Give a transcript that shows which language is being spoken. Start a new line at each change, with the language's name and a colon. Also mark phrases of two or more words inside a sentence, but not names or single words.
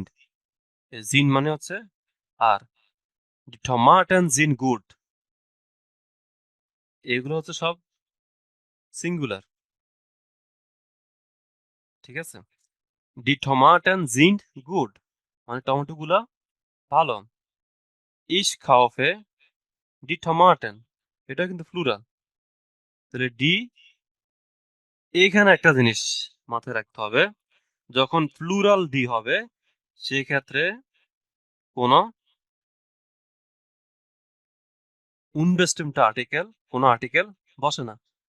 Bangla: জিন মানে হচ্ছে আর
German: die Tomaten sind gut,
Bangla: এগুলো হচ্ছে সব সিঙ্গুলার, ঠিক আছে?
German: die Tomaten sind gut
Bangla: মানে টমেটো গুলা ভালো।
German: ich kaufe die Tomaten,
Bangla: এটা কিন্তু প্লুরাল। তাহলে ডি, এখানে একটা জিনিস মাথায় রাখতে হবে, যখন প্লুরাল ডি হবে সেই ক্ষেত্রে কোনো unbestimmt আর্টিকেল কোনো আর্টিকেল বসে না।